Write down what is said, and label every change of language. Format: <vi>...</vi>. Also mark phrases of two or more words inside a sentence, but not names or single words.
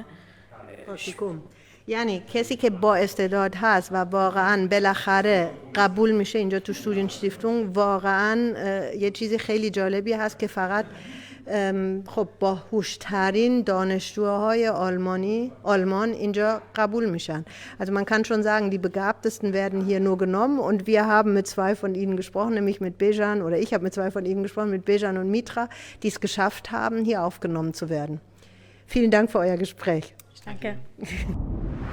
<fa>پرکتیکوم. یعنی کسی که با استعداد هست و واقعا بالاخره قبول میشه اینجا تو Studienstiftung واقعا یه چیزی خیلی جالبی هست که فقط خب با هوشترین دانشجوهای آلمان اینجا قبول میشن.</fa> <de>Also man kann schon sagen, die Begabtesten werden hier nur genommen und wir haben mit 2 von ihnen gesprochen, nämlich mit Bejan oder ich habe mit 2 von ihnen gesprochen, mit Bejan und Mitra, die es geschafft haben, hier aufgenommen zu werden. Vielen Dank für euer Gespräch. Danke.</de>